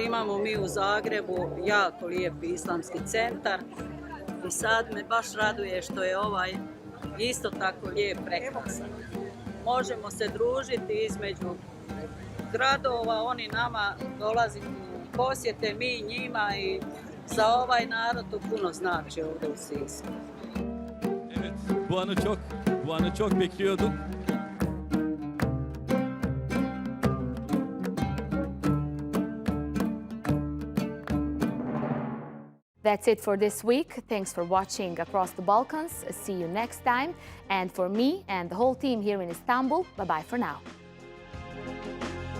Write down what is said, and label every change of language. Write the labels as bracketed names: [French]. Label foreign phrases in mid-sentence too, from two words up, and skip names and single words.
[Croatian] imamo mi u Zagrebu jako lijepi islamski centar i sad me baš raduje što je ovaj isto tako lijep, prekrasan. Možemo se družiti između gradova, oni nama dolazi u posjete, mi njima i za ovaj narod to puno znači ovdje u Sisku. [Turkish] Evet, bu anı çok bekliyorduk. [English] That's it for this week. Thanks for watching Across the Balkans. See you next time. And for me and the whole team here in Istanbul, bye-bye for now.